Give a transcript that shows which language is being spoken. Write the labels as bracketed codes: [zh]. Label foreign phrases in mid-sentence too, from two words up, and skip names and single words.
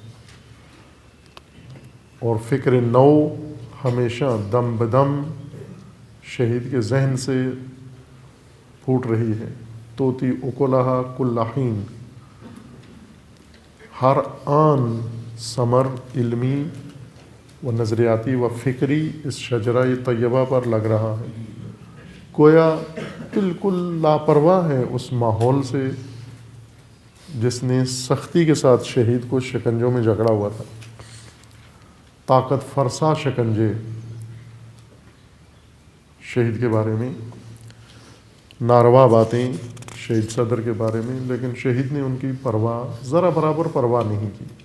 [ur] اور فکر نو ہمیشہ دم بدم شہید کے ذہن سے پھوٹ رہی ہے، [ar] توتی اکلہا کل حین، [ur] ہر آن ثمر علمی و نظریاتی و فکری اس شجرہ طیبہ پر لگ رہا ہے، گویا بالکل لاپرواہ ہے اس ماحول سے جس نے سختی کے ساتھ شہید کو شکنجوں میں جکڑا ہوا تھا، طاقت فرسا شکنجے شہید کے بارے میں، ناروا باتیں شہید صدر کے بارے میں، لیکن شہید نے ان کی پرواہ ذرا برابر پرواہ نہیں کی۔